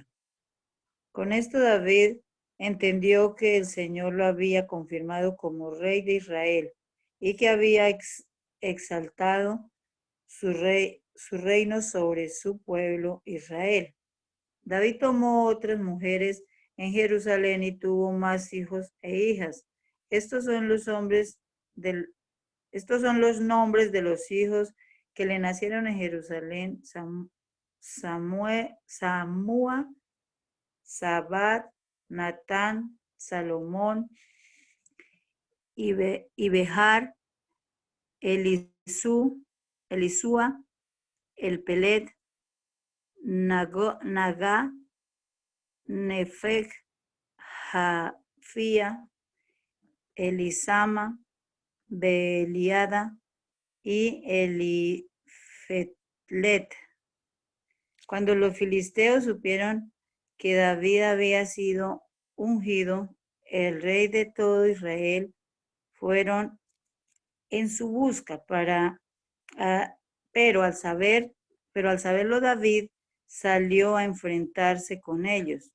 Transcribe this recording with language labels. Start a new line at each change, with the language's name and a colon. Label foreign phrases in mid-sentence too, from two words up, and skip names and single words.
Spanish: Con esto David entendió que el Señor lo había confirmado como rey de Israel y que había exaltado su reino sobre su pueblo Israel. David tomó otras mujeres en Jerusalén y tuvo más hijos e hijas. Estos son los nombres de los hijos que le nacieron en Jerusalén: Samúa, Sabat, Natán, Salomón, Ibehar, Elisúa, Elpelet, Nagá, Nefeg, Jafía, Elisama, Beliada y Elifetlet. Cuando los filisteos supieron que David había sido ungido el rey de todo Israel, fueron en su busca pero al saberlo David salió a enfrentarse con ellos.